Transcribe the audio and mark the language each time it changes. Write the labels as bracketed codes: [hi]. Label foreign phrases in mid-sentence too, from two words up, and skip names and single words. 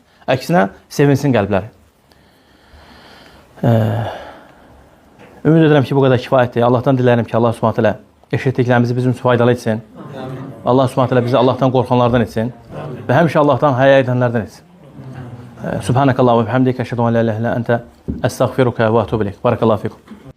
[az] Əksinə, sevinsin qəlbləri. Ümid edirəm ki, bu qədər kifayətdir. Allahdan diləyirəm ki, [ar] الله سبحانه و تعالى [az] eşitdiklərimizi bizim üçün faydalı etsin. [ar] الله سبحانه و تعالى [az] bizi Allahdan qorxanlardan etsin. Və həmişə Allahdan həya edənlərdən etsin. [ar] سبحانك الله و بحمدك أشهد أن لا إله إلا أنت أستغفرك و أتوب إليك. بارك الله فيكم.